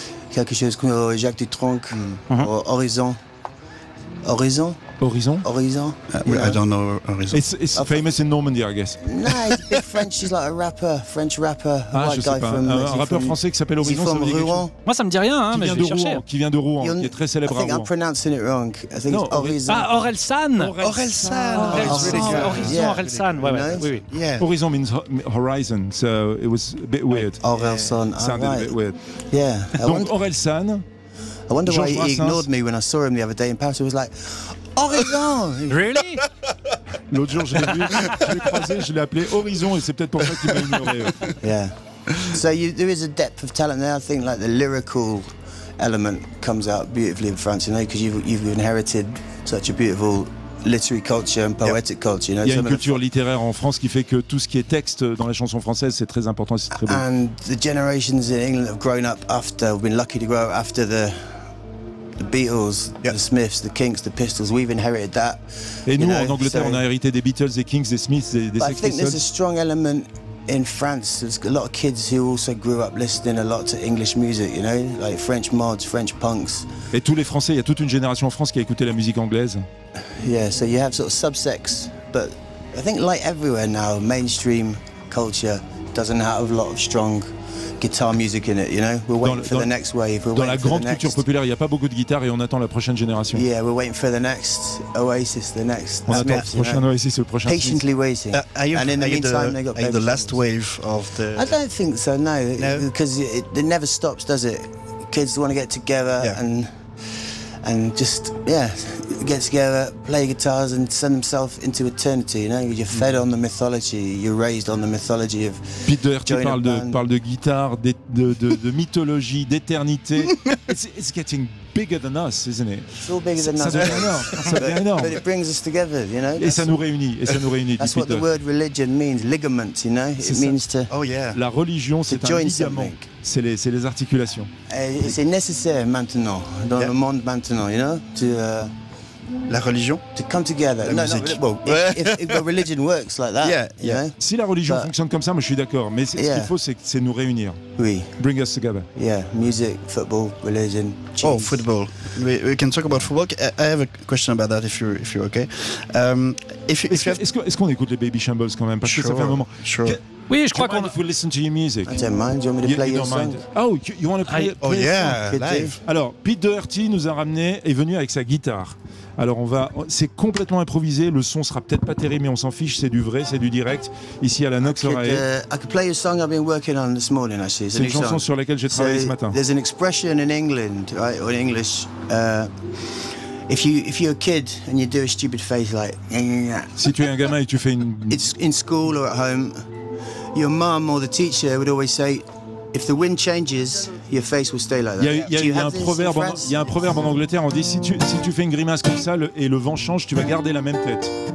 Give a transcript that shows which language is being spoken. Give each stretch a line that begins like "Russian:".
French: Quelque chose comme Jacques Dutronc,
English: or
French: Horizon.
English: Horizon. I don't know Horizon. It's famous in Normandy, I guess. No, he's a big French. He's like a rapper, French rapper. Ah, white
French: je sais
English: guy
French: pas.
English: From,
French: un rappeur français qui s'appelle Horizon.
English: Is he from Rouen?
French: Moi, ça me dit rien, hein, mais je vais chercher. Qui vient de Rouen, qui est très célèbre à Rouen.
English: I think I'm pronouncing it wrong. I think
French: non,
English: it's Horizon. Ah, Orelsan. Orelsan. Horizon, yeah. Orelsan. Yeah. Horizon means horizon, so it was a bit weird. Orelsan. Yeah. Sounded a bit weird. Yeah.
French: Donc, Orelsan.
English: I wonder why he ignored me when I saw him the other day in Paris. He was like, Horizon! Really?
French: L'autre jour, je l'ai croisé, je l'ai appelé Horizon, et c'est peut-être pour ça qu'il m'a ignoré.
English: Yeah. So there is a depth of talent there. I think like the lyrical element comes out beautifully in France, you know, because you've inherited such a beautiful literary culture and poetic culture. You know,
French: il y a une culture littéraire en France qui fait que tout ce qui est texte dans la chanson française, c'est très important, c'est très beau.
English: And the generations in England have grown up after, we've been lucky to grow up after the Beatles, yep. The Smiths, the Kinks, the Pistols, we've inherited that.
French: Et nous, en Angleterre, on a hérité des Beatles, des Kinks, des Smiths, des Sex Pistols.
English: I think there's a strong element in France. There's a lot of kids who also grew up listening a lot to English music, you know, like French mods, French punks.
French: Et tous les Français, il y a toute une génération en France qui a écouté la musique anglaise.
English: Yeah, so you have sort of subsects, but I think like everywhere now, mainstream culture doesn't have a lot of strong guitar music in it, you know. We're waiting for the next wave. We're
French: dans la grande culture populaire, il y a pas beaucoup de guitare et on attend la prochaine génération.
English: Yeah, we're waiting for the next Oasis, the next.
French: On attend le prochain Oasis, le prochain.
English: Patiently waiting. And in the meantime, they got better. The last wave of the. I don't think so. No, because it never stops, does it? Kids want to get together and just get together, play guitars, and send themselves into eternity. You know, you're fed on the mythology, you're raised on the mythology of.
French: Pete Doherty parle de guitare, de mythologie, d'éternité.
English: It's getting bigger than us, isn't it? It's all bigger than us.
French: Ça devient énorme.
English: But it brings us together, you know.
French: Et ça nous réunit. Et ça nous réunit.
English: That's what the word religion means. Ligament, you know. It means to. Oh yeah.
French: La religion, c'est un ligament. C'est les articulations. C'est nécessaire maintenant dans le monde maintenant,
English: you know,
French: la religion.
English: To come together.
French: La musique.
English: If religion works like that. Yeah. You know?
French: Si la religion fonctionne comme ça, moi je suis d'accord. Mais ce qu'il faut, c'est nous réunir. Oui.
English: Bring us together. Yeah. Music, football, religion. Cheese. Oh, football. We can talk about football. I have a question about that if you're okay.
French: Est-ce qu'on écoute les Baby Shambles quand même? Parce que ça fait un moment.
English: Sure.
French: Oui, je crois qu'on.
English: If we listen to your music. I don't mind. You want me to play your song? Oh, you want to play it? Oh yeah, live.
French: Alors, Pete Doherty nous a ramené, est venu avec sa guitare. Alors on va, c'est complètement improvisé. Le son sera peut-être pas terrible, mais on s'en fiche. C'est du vrai, c'est du direct. Ici à la Nox Oreille.
English: I could play a song I've been working on this morning. Actually,
French: c'est une chanson sur laquelle j'ai travaillé ce matin.
English: There's an expression in England, right, or in English. If you're a kid and you do a stupid face like.
French: Si tu es un gamin et tu fais une.
English: It's in school or at home. Your mum or the teacher would always say, if the wind changes, your face will stay like that.
French: Il y a un proverbe en Angleterre, on dit si tu fais une grimace comme ça et le vent change, tu vas garder la même tête.